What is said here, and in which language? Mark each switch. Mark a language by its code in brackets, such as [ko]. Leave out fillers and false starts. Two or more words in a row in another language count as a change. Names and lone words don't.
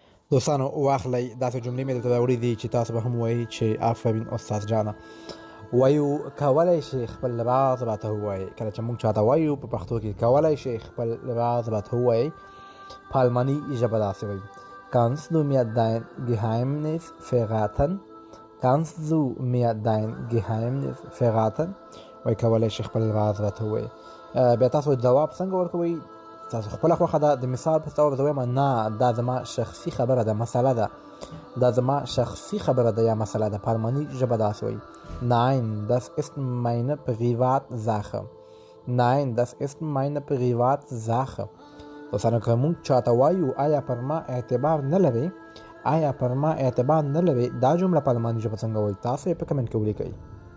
[ps] دوستانو واخلئ داسې جملې مې درته راوړي دي چې تاسو به هم وایئ چې آفرین استاد جانه. وایو کولی شي خپل راز راته ووایي. کله چې موږ چاته وایو په پښتو کې کولی شي خپل راز راته ووایي، په الماني ژبه داسې وایي: [de] Kannst du mir dein Geheimnis verraten? Kannst du mir dein Geheimnis verraten? [ps] وایي کولی شي خپل راز راته ووایي. بیا تاسو ځواب څنګه ورکوئ؟ تاسو خپله خوښه ده. د مثال په توګه زه وایم نه دا زما شخصي خبره ده، مسله ده، دا زما شخصي خبره ده یا مسله ده. په الماني ژبه داسې وایي: [de] Nein, das ist meine Privatsache. Nein, das ist meine Privatsache. [ps] دوستانو که موږ چاته وایو آیا پر ما اعتبار نه لري، آیا پر ما اعتبار نه لري، دا جمله په الماني ژبه څنګه وایي؟ تاسو یې په کمنټ کې ولیکئ.